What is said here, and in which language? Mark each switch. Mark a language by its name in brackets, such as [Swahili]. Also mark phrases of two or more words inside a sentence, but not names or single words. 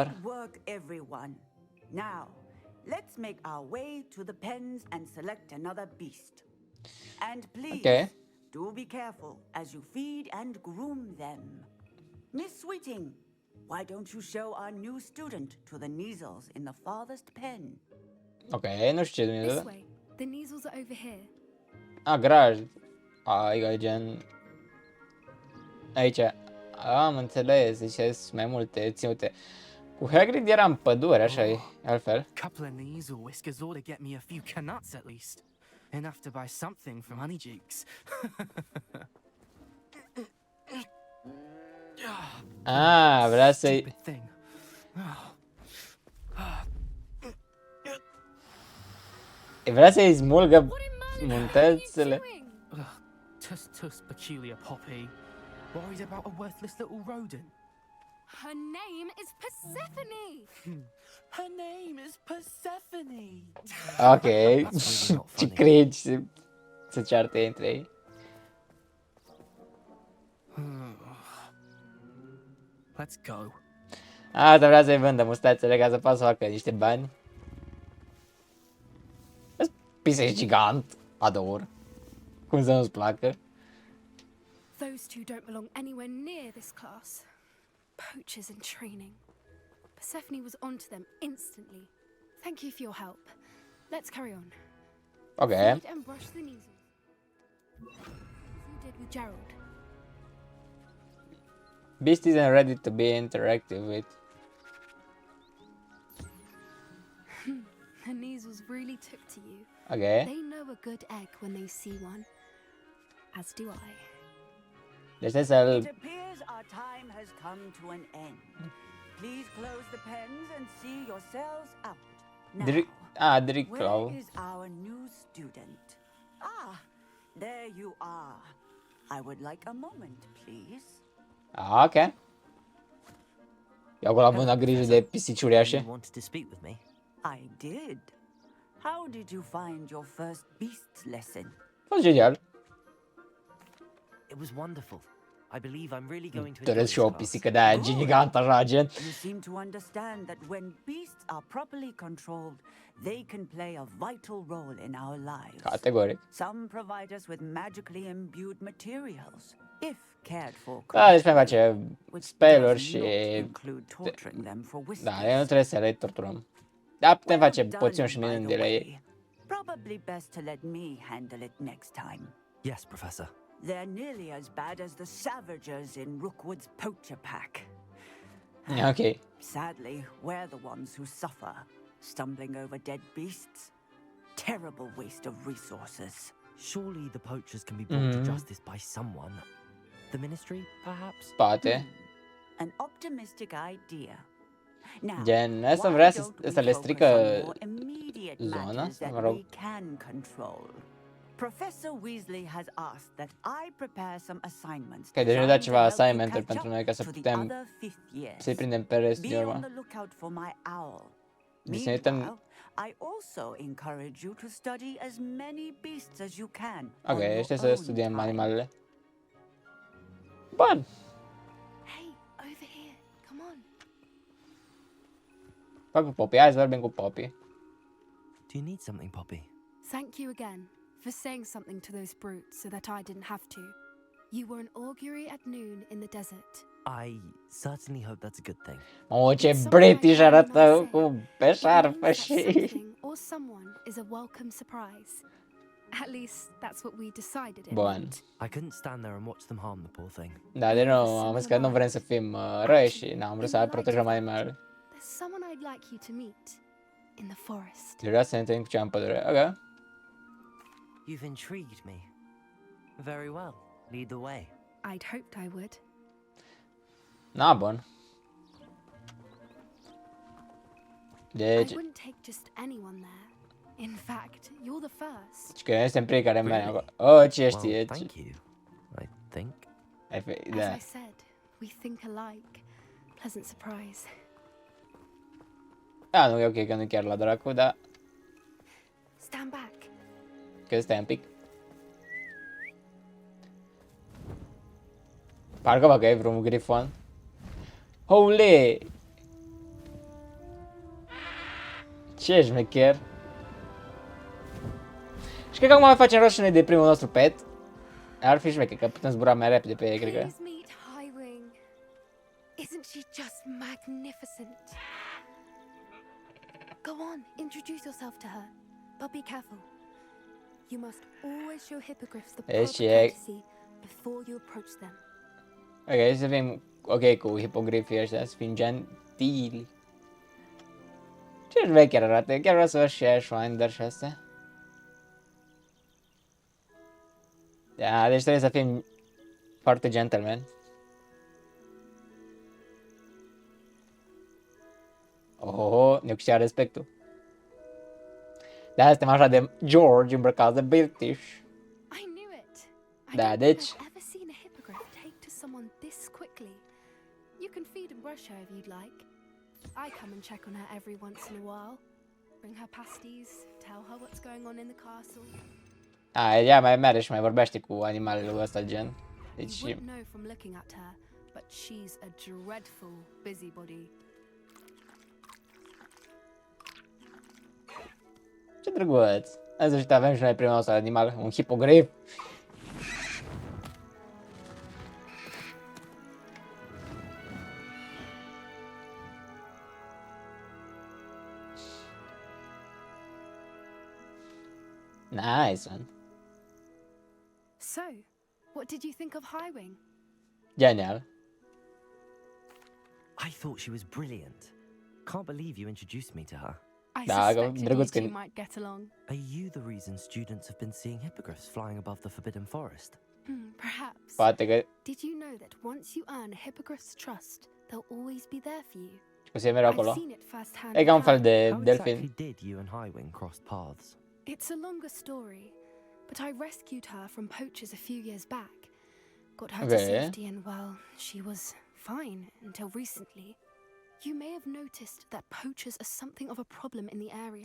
[English] Good work, everyone. Now, let's make our way to the pens and select another beast. And please, Ok. do be careful as you feed and groom them. Miss Sweeting, why don't you show our new student to the Neasels in the farthest pen? [Romanian] Ok, nu știu ce [English] This [Romanian] Dumnezeu. [English] way. The Neasels are over here. [Romanian] Ah, graj. Adică gen... Aici. Am înțeles, deci sunt mai multe ținute. Cu Hagrid era în pădure, așa e, altfel. [English] Couple of knees or whiskers ought to get me a few canuts at least. Enough to buy something from Honeydukes. [Romanian] Ah, vrea să-i... [English] Stupid thing. [Romanian] Vrea să-i smulgă muntățile. [English] Tus peculiar Poppy. Worried about a worthless little rodent. Her name is Persephone. Her name is Persephone. Ok. [Romanian] Ce cringe să ceartă între ei. [English] Let's go. [Romanian] Asta vrea să-i vândă mustațele ca să poată să facă niște bani. Pise gigant. Ador. Cum să nu-ți placă? [English] Those two don't belong anywhere near this class. Poachers in training. Persephone was onto them instantly. Thank you for your help. Let's carry on. Ok. Feed and brush the Neasels. As you did with Gerald. Beast isn't ready to be interactive with. The Neasels really took to you. Ok. They know a good egg when they see one. As do I. [Romanian] Deci trebuie să-l... [English] It appears our time has come to an end. Please close the pens and see yourselves out. Now, Driclaw. where is our new student? Ah, there you are. I would like a moment, please. Ok. [Romanian] Eu acolo am avut grijă de pisici uriașe. [English] You wanted to speak with me? I did. How did you find your first beasts lesson? [Romanian] A fost genial. [English] It was wonderful. I believe I'm really going to enjoy [Romanian] Doresc [English] this [Romanian] și o [English] class. [Romanian] pisică de aia gigantă, așa, gen. [English] You seem to understand that when beasts are properly controlled, they can play a vital role in our lives. [Romanian] Categoric. [English] Some provide us with magically imbued materials, if cared for. [Romanian] Da, deci mai face [English] which [Romanian] spell-uri [English] does [Romanian] și... [English] not include torturing them for [Romanian] Da, [English] whiskers. [Romanian] nu trebuie să le torturăm. Da, putem face [English] Well [Romanian] poțiuni și [English] done, by [Romanian] minuni [English] the [Romanian] de la ei. [English] way. Probably best to let me handle it next time. Yes, Professor. They're nearly as bad as the Savagers in Rookwood's poacher pack. Ok. Sadly, we're the ones who suffer, stumbling over dead beasts. Terrible waste of resources. Surely the poachers can be brought to justice by someone. The Ministry, perhaps? [Romanian] Poate. [English] An optimistic idea. Now, [Romanian] Gen, asta [English] why [Romanian] vrea [English] don't we [Romanian] să le [English] focus [Romanian] strică [English] on more immediate [Romanian] zona, [English] matters [Romanian] mă [English] that [Romanian] rog. [English] we can control? Professor Weasley has asked that I prepare some assignments. [Romanian] Că deja da [English] designed [Romanian] ceva [English] to help you [Romanian] assignment-uri [English] catch [Romanian] pentru [English] up [Romanian] noi ca să [English] to the [Romanian] putem [English] other fifth years. [Romanian] să-i prindem pe restul de [English] Be on [Romanian] urmă. [English] the lookout for my owl. [Romanian] Deci să ne uităm... [English] Meanwhile, I also encourage you to study as many beasts as you can. [Romanian] Ok, [English] on your [Romanian] ăștia să [English] own [Romanian] studiem [English] time. [Romanian] animalele. Bun. [English] Hey, over here. Come on. [Romanian] Fac cu Poppy, hai să vorbim cu Poppy. [English] Do you need something, Poppy? Thank you again for saying something to those brutes so that I didn't have to. You were an augury at noon in the desert. I certainly hope that's a good thing. [Romanian] O, ce British arată cu pe șarfă și... [English] Something or someone is a welcome surprise. At least that's what we decided it [Romanian] Bun. [English] meant. I couldn't stand there and watch them harm the poor thing. [Romanian] Da, de nou, am zis că nu vrem să fim răi și n-am vrut să protejăm animalele. [English] There's someone I'd like you to meet in the forest. [Romanian] Vreau să ne întâlnim cu ceva în pădure. Ok. [English] You've intrigued me. Very well. Lead the way. I'd hoped I would. [Romanian] Na, bun. Deci... [English] I wouldn't take just anyone there. In fact, you're the first. [Romanian] Deci că noi suntem primii care mergem acolo. Oh, ce știe? [English] Well, thank you. I think. [Romanian] Da. [English] As I said, we think alike. Pleasant surprise. [Romanian] Da, nu e ok că nu chiar la dracu, dar... [English] Stand back. [Romanian] Că stai un pic. Parcă bă că e vreun grifon. Holy! Ce șmecher! Și cred că acum mai facem rost și noi de primul nostru pet. Ar fi șmecher, că putem zbura mai repede pe ei, cred că. [English] Please meet Highwing. Isn't she just magnificent? Go on, introduce yourself to her. But be careful. You must always show hippogriffs the proper courtesy before you approach them. [Romanian] Ok, să fim ok cu hipogrifii ăștia, să fim gentili. Ce șmecher arată, chiar vreau să văd și Ashwinder și astea. Da, deci trebuie să fim foarte gentleman. Oh, ne câștiga respectul. Da, suntem așa de George îmbrăcați de British. [English] I knew it. I [Romanian] Da, [English] don't [Romanian] deci... [English] think I've ever seen a hippogriff take to someone this quickly. You can feed and brush her if you'd like. I come and check on her every once in a while. Bring her pasties, tell her what's going on in the castle. [Romanian] Ea mai merge și mai vorbește cu animalele ăsta, gen. Deci... [English] You wouldn't know from looking at her, but she's a dreadful busybody. [Romanian] Ce drăguț! În sfârșit avem și noi primul nostru animal, un hipogrif. [English] Nice one. So, what did you think of Highwing? [Romanian] Genial. [English] I thought she was brilliant. Can't believe you introduced me to her. I [Romanian] Da, [English] suspected you [Romanian] drăguț [English] two [Romanian] că... [English] might get along. Are you the reason students have been seeing hippogriffs flying above the Forbidden Forest? Perhaps. [Romanian] Poate că... [English] Did you know that once you earn Hippogriff's trust, they'll always be there for you? [Romanian] O să fie mereu [English] I've [Romanian] acolo. [English] seen it firsthand. [Romanian] E ca un fel de [English] How [Romanian] delfin. [English] exactly did you and Highwing cross paths? It's a longer story, but I rescued her from poachers a few years back. Got her to Okay. safety and, well, she was fine until recently. You may have noticed that poachers are something of a problem in the area.